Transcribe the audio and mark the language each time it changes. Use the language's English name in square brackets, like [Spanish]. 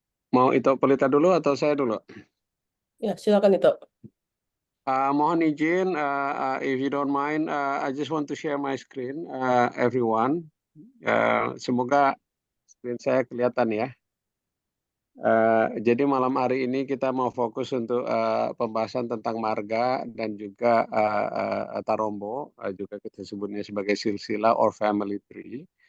[Indonesian] Mau Ito Pelita dulu atau saya dulu? Ya, silakan itu. Mohon izin, [English] if you don't mind, I just want to share my screen, everyone. [Indonesian] Semoga screen saya kelihatan ya. Jadi malam hari ini kita mau fokus untuk pembahasan tentang marga dan juga Tarombo, juga kita sebutnya sebagai silsila or family tree.